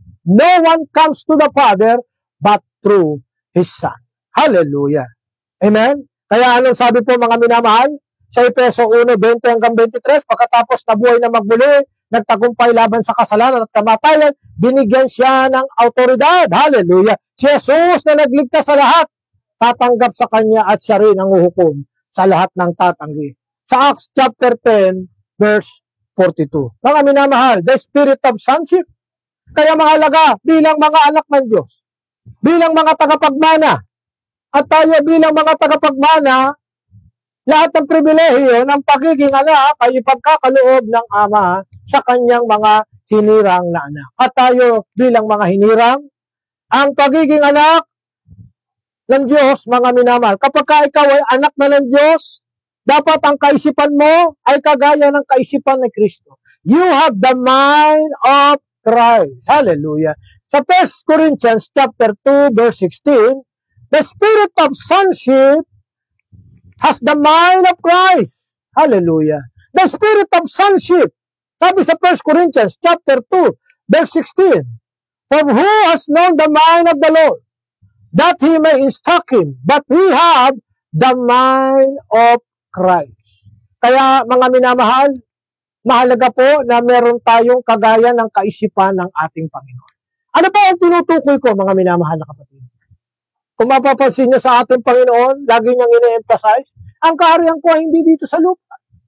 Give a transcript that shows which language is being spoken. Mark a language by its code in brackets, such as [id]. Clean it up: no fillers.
[en] No one comes to the Father but through His Son. Hallelujah. Amen? [tl] Kaya anong sabi po mga minamahal? Sa Efeso 1:20-23, pagkatapos nabuhay na magmuli, nagtagumpay laban sa kasalanan at kamatayan, binigyan siya ng autoridad. Hallelujah. Si Jesus na nagligtas sa lahat, tatanggap sa Kanya at siya rin ang uhukom sa lahat ng tatanggi. [en] Sa Acts chapter 10, verse 42. [tl] Mga minamahal, [en] the spirit of sonship. [tl] Kaya mahalaga bilang mga anak ng Diyos, bilang mga tagapagmana, at tayo bilang mga tagapagmana, lahat ng pribilehiyo ng pagiging anak ay ipagkakaloob ng Ama sa kanyang mga hinirang na anak. At tayo bilang mga hinirang, ang pagiging anak ng Diyos, mga minamahal, kapag ikaw ay anak na ng Diyos, dapat ang kaisipan mo ay kagaya ng kaisipan ni Kristo. [en] You have the mind of Christ. Hallelujah. Sa 1 Corinthians chapter 2, verse 16, the spirit of sonship has the mind of Christ. Hallelujah. The spirit of sonship. [tl] Sabi sa [en] 1 Corinthians chapter 2, verse 16, For who has known the mind of the Lord, that he may instruct him? But we have the mind of Christ. [tl] Kaya mga minamahal, mahalaga po na meron tayong kagaya ng kaisipan ng ating Panginoon. Ano pa ang tinutukoy ko, mga minamahal na kapatid? Kung mapapansin niyo sa ating Panginoon, lagi niyang ine-emphasize, ang kaharian ko ay hindi dito sa lupa.